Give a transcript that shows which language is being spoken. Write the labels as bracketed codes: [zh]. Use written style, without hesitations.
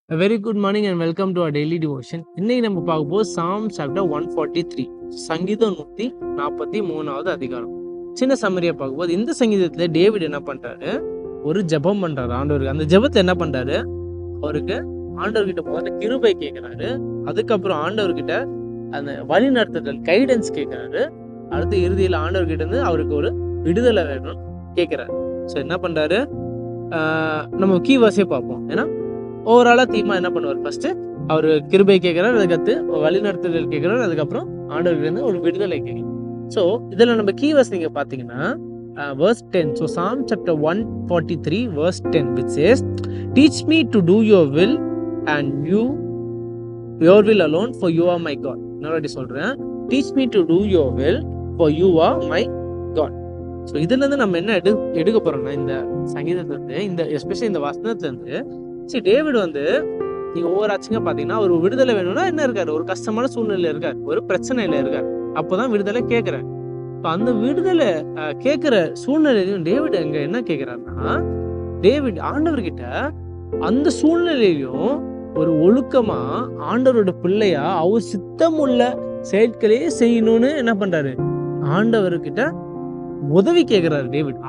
[en] A very good morning and welcome to our daily devotion. [ta] இன்னைக்கு நம்ம பார்க்க போது Psalm chapter 143. சங்கீதம் 143வது அதிகாரம். சின்ன சம்மரியா பார்க்கும்போது இந்த சங்கீதத்துல டேவிட் என்ன பண்றாரு, ஒரு ஜெபம் பண்றாரு ஆண்டவருக்கு. அந்த ஜெபத்தை என்ன பண்றாரு, அவருக்கு ஆண்டவர்கிட்ட முதல்ல கிருபை கேட்கிறாரு. அதுக்கப்புறம் ஆண்டவர்கிட்ட அந்த வழி நடத்துதல் கைடன்ஸ் கேட்கிறாரு. அடுத்து இறுதியில் ஆண்டவர்கிட்ட இருந்து அவருக்கு ஒரு விடுதலை வேணும்னு கேட்கிறாரு. ஸோ என்ன பண்றாரு, நம்ம கீவர்ஸே பார்ப்போம். ஏன்னா ஓவராலா தீமா என்ன பண்ணுவார், ஃபர்ஸ்ட் அவர் கிருபை கேட்கிறார், அதுக்கடுத்து வழிநடத்துதல் கேட்கிறார், அதுக்கப்புறம் ஆண்டவர்கிட்ட ஒரு விடுதலை கேட்கிறார். ஸோ இதுல நம்ம கீவர்ஸ் நீங்க பாத்தீங்கன்னா verse 10. [en] So Psalm chapter 143 verse 10 which says, teach me to do your will and your will alone, for you are my God. [ta] நான் சொல்றேன், [en] teach me to do your will, for you are my God. [ta] So இதுல இருந்து நம்ம என்ன எடுக்க போறோம்னா, இந்த சங்கீதத்துல இருந்து, இந்த எஸ்பெஷலி இந்த வசனத்துல இருந்து, சரி டேவிட் வந்து நீங்க ஒவ்வொரு ஆச்சுங்க பாத்தீங்கன்னா ஒரு விடுதலை வேணும்னா என்ன இருக்காரு, ஒரு கஷ்டமான சூழ்நிலையில இருக்காரு, ஒரு பிரச்சனையில இருக்காரு, அப்போதான் விடுதலை கேட்கிறார். அந்த விடுதலை கேட்கிற சூழ்நிலையிலும் டேவிட் அங்க என்ன கேட்கிறாருன்னா, டேவிட் ஆண்டவர்கிட்ட அந்த சூழ்நிலையிலும் ஒரு ஒழுக்கமா ஆண்டவரோட பிள்ளையா அவர் சித்தம் உள்ள செயற்களே செய்யணும்னு என்ன பண்றாரு, ஆண்டவர்கிட்ட உதவி கேட்கிறாரு டேவிட்.